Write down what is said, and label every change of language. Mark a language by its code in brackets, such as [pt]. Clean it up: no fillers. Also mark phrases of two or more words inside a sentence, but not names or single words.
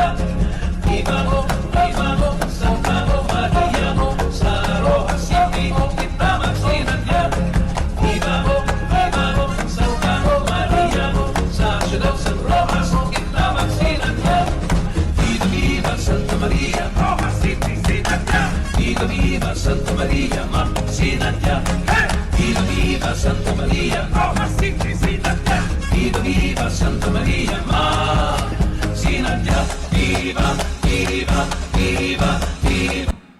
[es] Viva, viva [hil] Santa Maria, sa Rojas City kita magsinadya. [es] Viva, viva [hil] Santa Maria, sa siyudad San Rojas kita magsinadya. [es] Viva, viva Santa Maria, Rojas City, [hil] Sinadya. [es] Viva, viva Santa Maria, Sinadya. Hey! Viva, viva Santa Maria, Rojas City, [hil] Sinadya. [es] Viva, viva Santa Maria, Sinadya. Viva, viva, viva, viva.